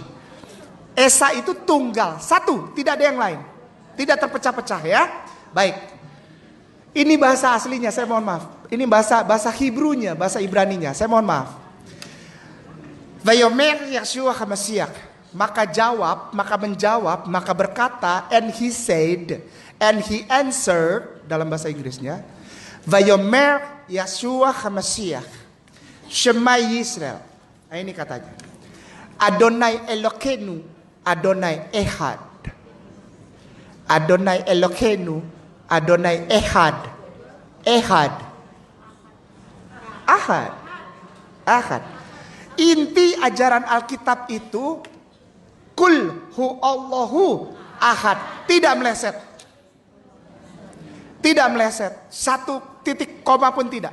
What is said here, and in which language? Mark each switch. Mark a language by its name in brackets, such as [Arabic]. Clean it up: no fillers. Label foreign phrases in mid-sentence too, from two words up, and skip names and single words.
[Indonesian] Esa itu tunggal, satu, tidak ada yang lain. Tidak terpecah-pecah ya. Baik. Ini bahasa aslinya, saya mohon maaf. Ini bahasa Hebrunya, bahasa Ibraninya. Saya mohon maaf. [Hebrew] ויאמר ישוע המשיח. [Indonesian] Maka berkata, [English] and he said, and he answered, [Indonesian] dalam bahasa Inggrisnya, [Hebrew] ויאמר ישוע המשיח, שמע ישראל. [Indonesian] Nah, ini katanya. [Hebrew] אדוני אלוקינו, אדוני אחד. אדוני אלוקינו, אדוני אחד. Ehad. Ahad. Ahad. [Indonesian] Inti ajaran Alkitab itu [Arabic] قل هو الله أحد. [Indonesian] Tidak meleset. Tidak meleset. Satu titik koma pun tidak.